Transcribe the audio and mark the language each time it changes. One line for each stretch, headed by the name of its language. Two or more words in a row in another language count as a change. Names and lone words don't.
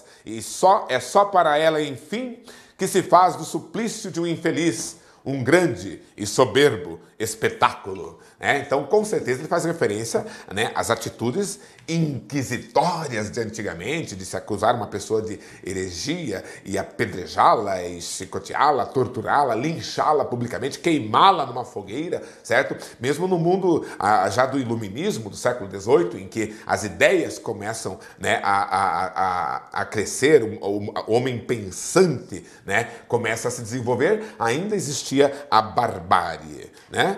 Portuguese: E é só para ela, enfim, que se faz do suplício de um infeliz um grande e soberbo espetáculo. Então, com certeza, ele faz referência, né, às atitudes inquisitórias de antigamente, de se acusar uma pessoa de heresia e apedrejá-la, e chicoteá-la, torturá-la, linchá-la publicamente, queimá-la numa fogueira, certo? Mesmo no mundo já do iluminismo do século XVIII, em que as ideias começam, né, a crescer, o homem pensante, né, começa a se desenvolver, ainda existia a barbárie, né?